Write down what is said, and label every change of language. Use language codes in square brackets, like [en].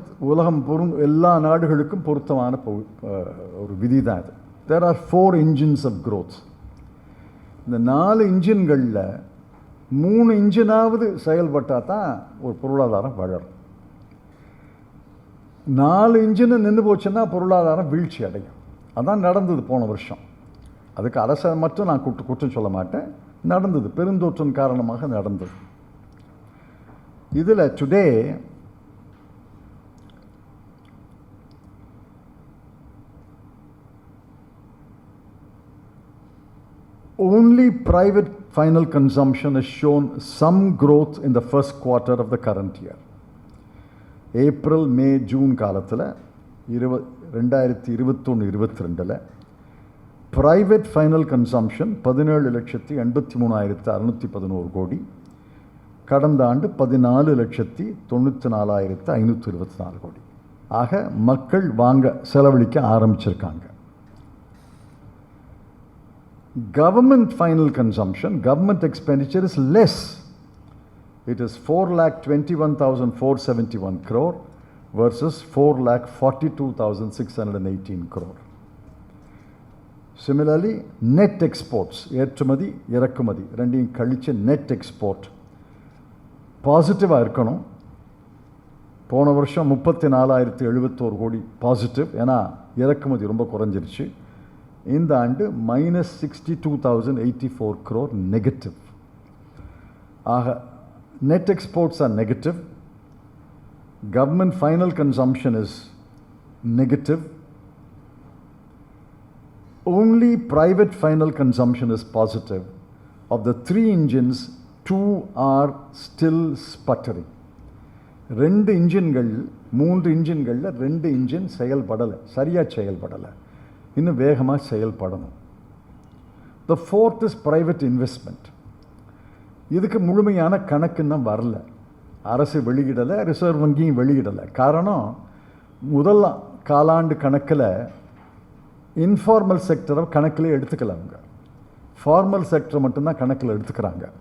[ta] உலகம் எல்லா நாடுகளுக்கும் பொருத்தமான ஒரு விதி தான் இது. [en] There are 4 engines of growth. [ta] இந்த 4 இன்ஜின்களில் 3 இன்ஜினாவது செயல்பட்டால் தான் ஒரு பொருளாதாரம் வளரும். 4 இன்ஜின் நின்று போச்சுன்னா பொருளாதாரம் வீழ்ச்சி அடையும். அதான் நடந்தது போன வருஷம். அதுக்கு அரசை மட்டும் நான் குற்றம் சொல்ல மாட்டேன், நடந்தது, பெருந்தொற்றின் காரணமாக நடந்தது. இதில் [en] Today only private final consumption has shown some growth in the first quarter of the current year. [ta] April, May, June காலத்தில் 2021-22 [en] private final consumption [ta] 17,83,611 கோடி, கடந்த ஆண்டு 14,94,524 கோடி. ஆக மக்கள் செலவழிக்க ஆரம்பிச்சிருக்காங்க. [en] Government final consumption, government expenditure is less. It is 4,21,471 crore versus 4,42,618 crore. Similarly, net exports, [ta] ஏற்றுமதி இறக்குமதி ரெண்டையும் கழிச்சு net export பாசிட்டிவாக இருக்கணும். போன வருஷம் 34,071 கோடி பாசிட்டிவ், ஏன்னா இறக்குமதி ரொம்ப குறைஞ்சிருச்சு. இந்த ஆண்டு -62,084 crore நெகட்டிவ். ஆக [en] Net exports are negative, government final consumption is negative, only private final consumption is positive. Of the 3 engines, 2 are still sputtering. [ta] 2 இன்ஜின்கள் 3 இன்ஜின்களில் 2 engine செயல்படலை, சரியாக செயல்படலை, இன்னும் வேகமாக செயல்படணும். [en] The fourth is private investment. [ta] இதுக்கு முழுமையான கணக்குன்னு வரல, அரசு வெளியிடலை, ரிசர்வ் வங்கியும் வெளியிடலை. காரணம், முதல் காலாண்டு கணக்கில் இன்ஃபார்மல் செக்டரை கணக்கில் எடுத்துக்கல, அவங்க ஃபார்மல் செக்டரை மட்டும்தான் கணக்கில் எடுத்துக்கிறாங்க.